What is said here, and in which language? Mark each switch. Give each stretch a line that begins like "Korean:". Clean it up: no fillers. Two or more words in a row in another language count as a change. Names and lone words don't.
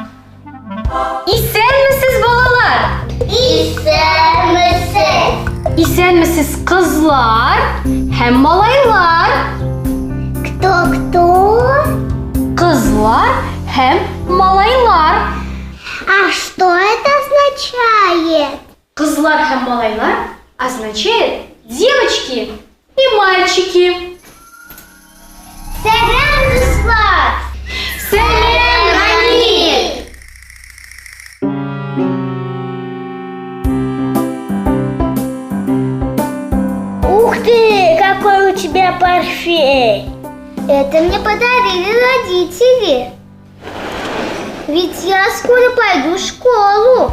Tatar: Исәнмесез, балалар? Исәнмесез. Исәнмесез, кызлар һәм малайлар?
Russian: Кто?
Tatar: Кызлар һәм малайлар.
Russian: А что это означает?
Tatar: Кызлар һәм малайлар
Russian: означает девочки и мальчики.
Tatar: Сәлам, дуслар! Сәлам, Рамил!
Russian: Ух ты, какой у тебя портфель! Это мне подарили родители. Ведь я скоро пойду в школу.